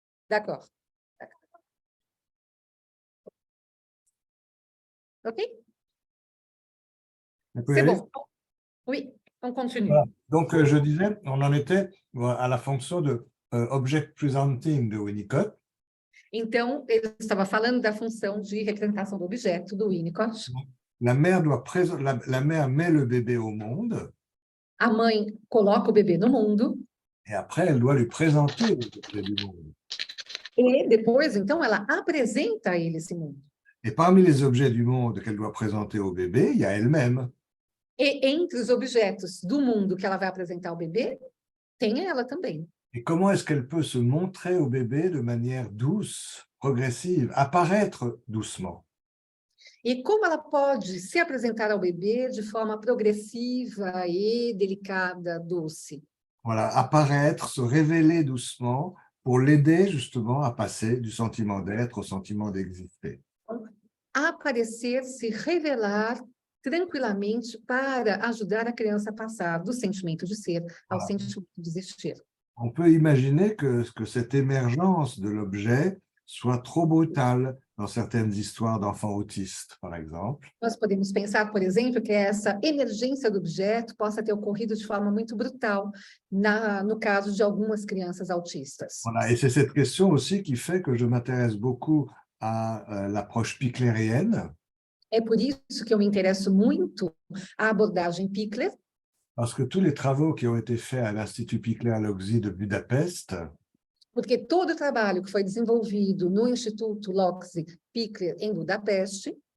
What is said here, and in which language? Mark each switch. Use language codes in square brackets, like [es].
[fr] D'accord. OK? On peut y C'est aller? bon. Oui, on continue. Voilà. Donc, je disais, on en était à la fonction de object presenting de Winnicott. [pt] Então, ele estava falando da função de representação do objeto do Winnicott. [fr] La mère met le bébé au monde. [pt] A mãe coloca o bebê no mundo. [fr] Et après, elle doit lui présenter le bébé du monde. [pt] E depois, então, ela apresenta a ele esse mundo. [fr] Et parmi les objets du monde qu'elle doit présenter au bébé, il y a elle-même. [pt] E entre os objetos do mundo que ela vai apresentar ao bebê, tem ela também. [fr] Et comment est-ce qu'elle peut se montrer au bébé de manière douce, progressive, apparaître doucement? [pt] E como ela pode se apresentar ao bebê de forma progressiva e delicada, doce? [fr] Voilà, apparaître, se révéler doucement pour l'aider justement à passer du sentiment d'être au sentiment d'exister. [pt] Aparecer, se revelar tranquilamente para ajudar a criança a passar do sentimento de ser ao sentimento de existir. [fr] On peut imaginer que cette émergence de l'objet soit trop brutale dans certaines histoires d'enfants autistes, par exemple. [pt] Nós podemos pensar, por exemplo, que essa emergência do objeto possa ter ocorrido de forma muito brutal no caso de algumas crianças autistas. [fr] Voilà, et c'est cette question aussi qui fait que je m'intéresse beaucoup à l'approche piclérienne. [pt] É por isso que eu me interesso muito à abordagem Pickler. [fr] Parce que tous les travaux qui ont été faits à l'Institut Pikler-Logzi de Budapest [pt] Porque todo o trabalho que foi desenvolvido no Instituto Logzi Pikler, em Budapeste,